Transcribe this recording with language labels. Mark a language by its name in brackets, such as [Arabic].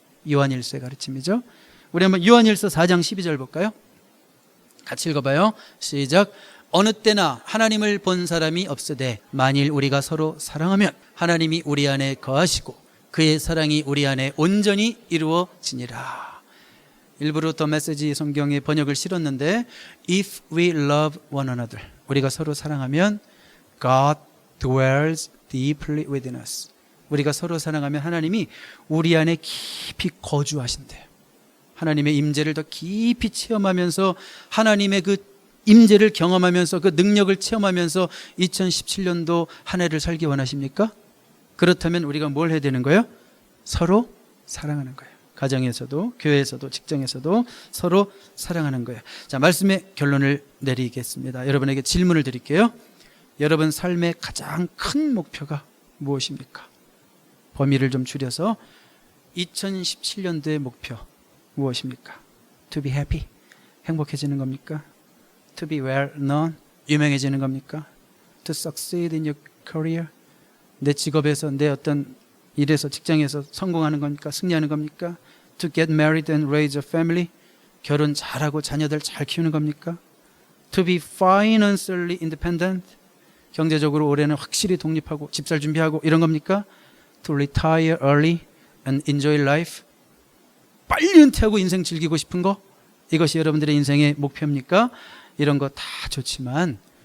[Korean] 요한일서의 가르침이죠. 우리 한번 요한일서 4장 12절 볼까요? 같이 읽어봐요. 시작. 어느 때나 하나님을 본 사람이 없으되 만일 우리가 서로 사랑하면 하나님이 우리 안에 거하시고 그의 사랑이 우리 안에 온전히 이루어지니라. [English] 일부러 더 메시지 성경의 번역을 실었는데, If we love one another, [Korean] 우리가 서로 사랑하면 [English] God dwells deeply within us. [Korean] 우리가 서로 사랑하면 하나님이 우리 안에 깊이 거주하신대요. 하나님의 임재를 더 깊이 체험하면서, 하나님의 그 임재를 경험하면서, 그 능력을 체험하면서 2017년도 한 해를 살기 원하십니까? 그렇다면 우리가 뭘 해야 되는 거예요? 서로 사랑하는 거예요. 가정에서도, 교회에서도, 직장에서도 서로 사랑하는 거예요. 자, 말씀의 결론을 내리겠습니다. 여러분에게 질문을 드릴게요. 여러분 삶의 가장 큰 목표가 무엇입니까? 범위를 좀 줄여서 2017년도의 목표 무엇입니까? [English] To be happy, [Korean] 행복해지는 겁니까? [English] To be well known, [Korean] 유명해지는 겁니까? [English] To succeed in your career, 내 직업에서, 내 어떤 일에서, 직장에서 성공하는 겁니까? [Korean] 승리하는 겁니까? [English] To get married and raise a family, [Korean] 결혼 잘하고 자녀들 잘 키우는 겁니까? [English] To be financially independent, [Korean] 경제적으로 올해는 확실히 독립하고 집 살 준비하고 이런 겁니까? [English] To retire early and enjoy life, [Korean] 빨리 은퇴하고 인생 즐기고 싶은 거, 이것이 여러분들의 인생의 목표입니까? 이런 거 다 좋지만